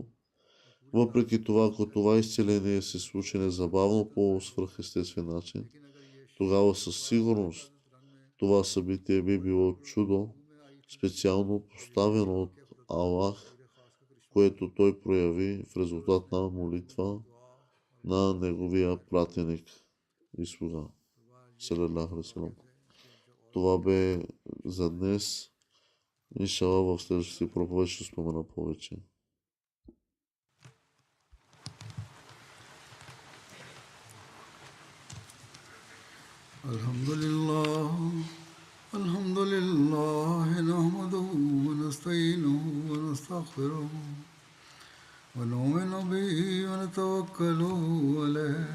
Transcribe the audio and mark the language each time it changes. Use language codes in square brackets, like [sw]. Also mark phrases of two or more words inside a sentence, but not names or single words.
[bg] Въпреки това, ако това изцеление се случи незабавно по свръхестествен начин, тогава със сигурност това събитие би било чудо, специално поставено от Аллах, което той прояви в резултат на молитва на неговия пратеник и слуга. Това бе за днес. Иншалла в следващия проповед ще спомена повече. [ar] الحمد لله نحمده ونستعينه ونستغفره ونؤمن به ونتوكل عليه